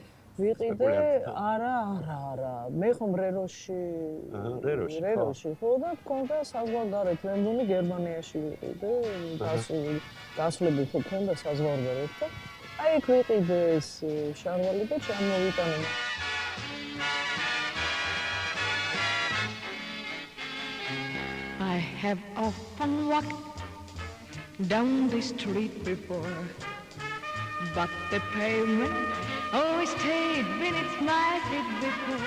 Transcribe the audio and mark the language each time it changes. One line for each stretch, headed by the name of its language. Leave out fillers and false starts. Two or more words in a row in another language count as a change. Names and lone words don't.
Georgian: ვიყიდე, არა. მე ხომ რეროში ხო და მქონდა საზღვარგარეთ, მე მგონი გერმანიაში ვიყიდე, გასვლები ხო მქონდა საზღვარგარეთ და აი იქ ვიყიდე ეს შარვალი და ჩამოვიტანე.
English: I have often walked down the street before, but the pavement always stayed beneath my feet before.